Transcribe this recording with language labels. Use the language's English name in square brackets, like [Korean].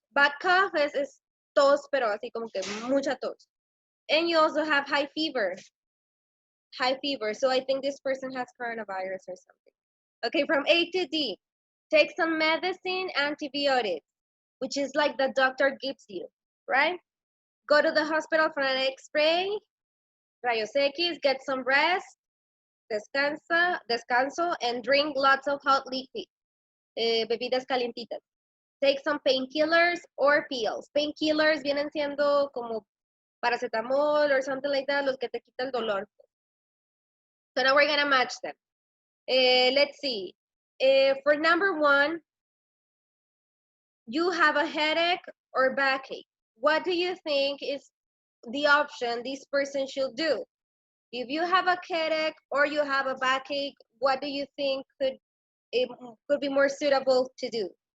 [English] Bad cough is [Spanish] tos, pero así como que mucha tos. [English] And you also have high fever. High fever. So I think this person has coronavirus or something. Okay, from A to D. Take some medicine, antibiotics, which is like the doctor gives you, right? Go to the hospital for an X-ray, [Spanish] rayos X, [English] get some rest, [Spanish] descanso, [English] and drink lots of hot liquid, [Spanish] bebidas calientitas. [English] Take some painkillers or pills. [Spanish] Painkillers vienen siendo como paracetamol [English] or something like that, [Spanish] los que te quita el dolor. [English] So now we're gonna match them. Let's see. For number 1, you have a headache or backache. What do you think is the option this person should do? If you have a headache or you have a backache, what do you think could be more suitable to do?